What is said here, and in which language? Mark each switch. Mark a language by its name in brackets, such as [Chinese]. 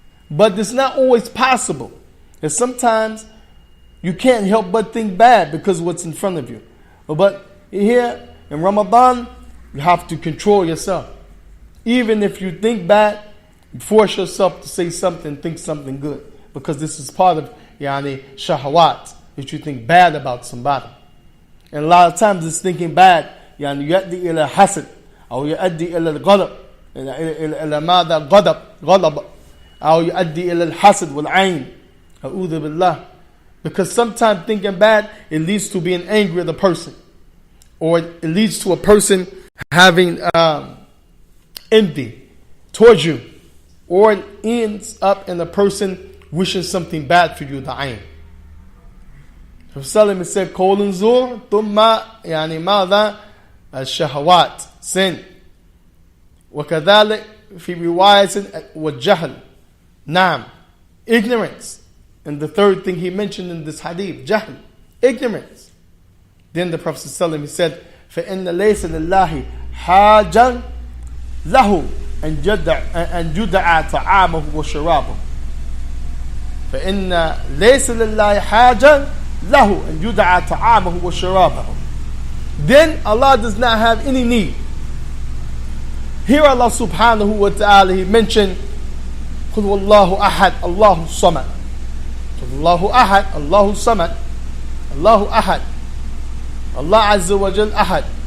[English] But it's not always possible. And sometimes you can't help but think bad because of what's in front of you. But here in Ramadan, you have to control yourself. Even if you think bad, force yourself to say something, think something good. Because this is part of shahawat, that you think bad about somebody. And a lot of times it's thinking bad, [Arabic] يؤدي إلى حسد أو يؤدي إلى الغضب إلى ماذا غضب أو يؤدي إلى الحسد والعين أعوذ بالله. [English] Because sometimes thinking bad, it leads to being angry at the person, or it leads to a person having envy towards you, or it ends up in a person wishing something bad for you, the ayn. Prophet said, [Arabic] qawl zur, thumma ماذا الشهوات, [English] sin. [Arabic] وكذلك في رواية والجهل, نعم, ignorance. [English] And the third thing he mentioned in this hadith, jahl, ignorance. Then the Prophet he said, [Arabic] فإن ليس لله حاجة له أن يدع طعامه وشرابه. فإن ليس لله حاجة له أن يدعى طعامه وشرابه. [English] Then Allah does not have any need. Here Allah subhanahu wa ta'ala, He mentioned [Arabic] قُلْ وَاللَّهُ أَحَدْ اللَّهُ الصَّمَدْ. قُلْ اللَّهُ أَحَدْ اللَّهُ الصَّمَدْ. الله أحد. Allah Azza wa Jal أحد.